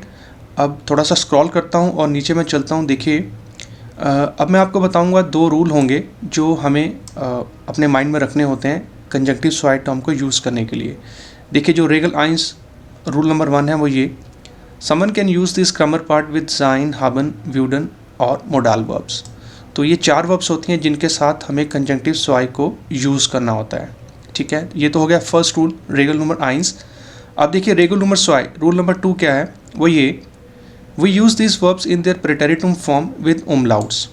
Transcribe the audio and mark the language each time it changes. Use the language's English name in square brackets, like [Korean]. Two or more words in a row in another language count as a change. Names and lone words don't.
[Hindi] अब थोड़ा सा स्क्रॉल करता हूँ और नीचे मैं चलता हूँ। देखिए, अब मैं आपको बताऊँगा 2 रूल होंगे जो हमें अपने माइंड में रखने होते हैं [German] Konjunktiv zwei [Hindi] टर्म को यूज़ करने के लिए। [English] देखिए, जो रेगल 1 rule number 1 है वो ये: someone can use this grammar part with [German] sein, haben, würden [English] और [German] Modalverben. [Hindi] तो ये 4 वर्ब्स होती हैं जिनके साथ हमें [German] Konjunktiv zwei [Hindi] को यूज़ करना होता है। ठीक है, ये तो हो गया [English] first rule, [German] Regel Nummer 1. [Hindi] अब देखिए [German] Regel Nummer zwei [English] rule number 2 [Hindi] क्या है, वो ये: [English] we use this verbs in their Präteritum form with umlauts.